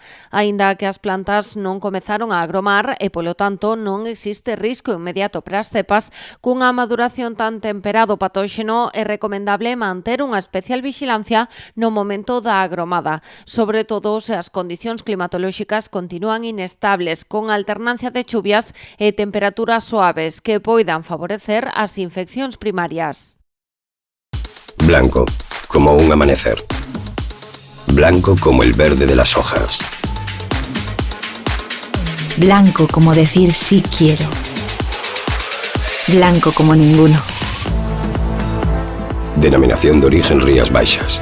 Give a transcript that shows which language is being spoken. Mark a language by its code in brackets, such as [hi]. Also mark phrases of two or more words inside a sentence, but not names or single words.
[gl] Aínda que as plantas non comezaron a agromar e, polo tanto, non existe risco inmediato para as cepas, cunha maduración tan temperado patóxeno é recomendable manter unha especial vixilancia no momento da agromada, sobre todo se as condicións climatolóxicas continúan inestables, con alternancia de chuvias e temperaturas suaves que poidan favorecer as infeccións primarias. [es] Blanco, como un amanecer. Blanco como el verde de las hojas. Blanco como decir sí quiero. Blanco como ninguno. Denominación de origen Rías Baixas.